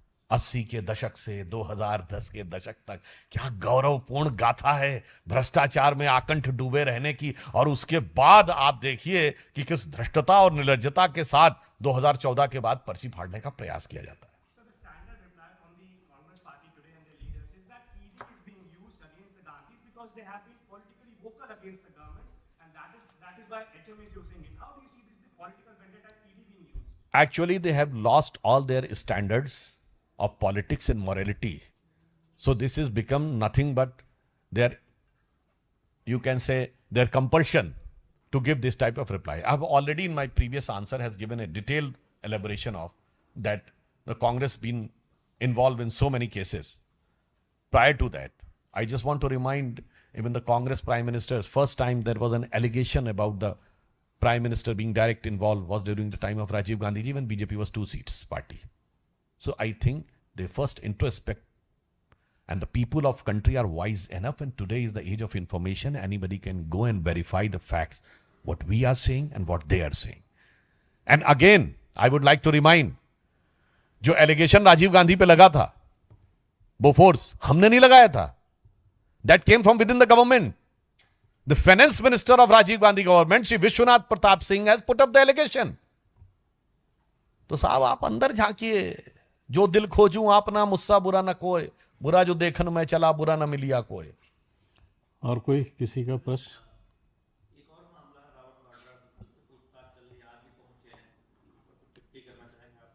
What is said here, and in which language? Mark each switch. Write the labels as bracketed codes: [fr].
[hi] 80 के दशक से 2010 के दशक तक क्या गौरवपूर्ण गाथा है भ्रष्टाचार में आकंठ डूबे रहने की। और उसके बाद आप देखिए कि किस धृष्टता और निर्लज्जता के साथ 2014 के बाद पर्ची फाड़ने का प्रयास किया जाता है। [en] So the standard reply from the Congress party today and their leaders is that ED is being used against the Gandhis because they have been politically vocal against the government, and that is why HM is using it. How do you see this political vendetta ED being used? Actually, they have lost all their standards of politics and morality. So this has become nothing but their, you can say, their compulsion to give this type of reply. I have already in my previous answer has given a detailed elaboration of that the Congress been involved in so many cases. Prior to that, I just want to remind even the Congress Prime Minister's first time there was an allegation about the Prime Minister being direct involved was during the time of Rajiv Gandhi ji when BJP was 2 seats party. So I think they first introspect, and the people of country are wise enough, and today is the age of information. Anybody can go and verify the facts, what we are saying and what they are saying. And again, I would like to remind, [hi] जो allegation Rajiv Gandhi पे लगा था, Bofors, हमने नहीं लगाया था. [en] That came from within the government. The finance minister of Rajiv Gandhi government, Shri Vishwanath Pratap Singh, has put up the allegation. [hi] तो साहब आप अंदर झांकिए, जो दिल खोजूं आपना मुस्सा बुरा न कोय, बुरा जो देखन में चला बुरा न मिलिया कोय। और कोई किसी का प्रश्न? एक और मामला है, रावत वाड्रा से पूछताछ चल रही है, आज भी पहुंचे हैं, टिप्पणी करना चाहेंगे आप?